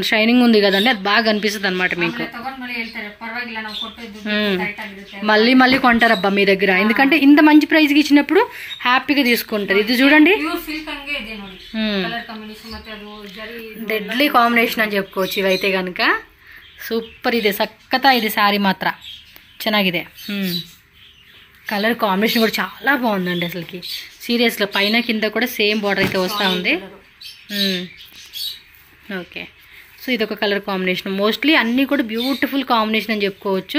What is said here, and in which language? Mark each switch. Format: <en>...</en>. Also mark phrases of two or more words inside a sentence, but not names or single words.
<te>షైనింగ్ ఉంది కదండి, అది బాగా కనిపిస్తుంది అనమాట మీకు. మళ్ళీ మళ్ళీ కొంటారబ్బా మీ దగ్గర, ఎందుకంటే ఇంత మంచి ప్రైస్ కి ఇచ్చినప్పుడు హ్యాపీగా తీసుకుంటారు. ఇది చూడండి</te> <en>deadly combination</en> <te>అని చెప్పుకోవచ్చు ఇవైతే కనుక.</te> <kn>సూపర్ ಇದೆ, ಸಖತ್ತ ಇದೆ</kn> <te>శారీ మాత్రం</te> <kn>ಚೆನ್ನಾಗಿದೆ.</kn> <en>colour combination</en> <te>కూడా చాలా బాగుందండి అసలుకి. సీరియస్గా పైన కింద కూడా</te> <en>same border</en> <te>అయితే వస్తూ ఉంది.</te> <en>okay, so</en> <te>ఇదొక</te> <en>colour combination.</en> <te>మోస్ట్లీ అన్నీ కూడా</te> <en>beautiful combination</en> <te>అని చెప్పుకోవచ్చు.</te>